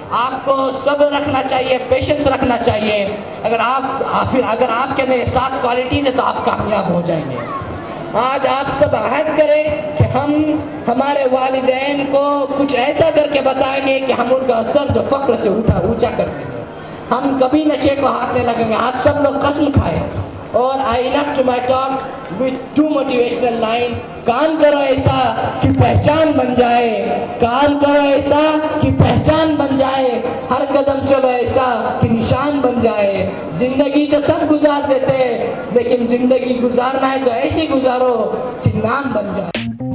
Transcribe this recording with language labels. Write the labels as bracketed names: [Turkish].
[Urdu] آپ کو صبر رکھنا چاہیے, پیشنس رکھنا چاہیے. اگر آپ کے اندر یہ 7 کوالٹیز ہیں تو آپ کامیاب ہو جائیں گے. آج آپ سب عہد کریں کہ ہم ہمارے والدین کو کچھ ایسا کر کے بتائیں گے کہ ہم ان کا سر جو فخر سے اونچا کر دیں گے. ہم کبھی نشے کو ہاتھ نہیں لگیں گے. آج سب لوگ قسم کھائے. [English] اور I left my talk with 2 motivational lines. [Urdu] کام کرو ایسا کہ پہچان بن جائے, کام کرو ایسا کہ پہچان بن جائے, ہر قدم چلو ایسا کہ نشان بن جائے. زندگی تو سب گزار دیتے ہیں, لیکن زندگی گزارنا ہے تو ایسے گزارو کہ نام بن جائے.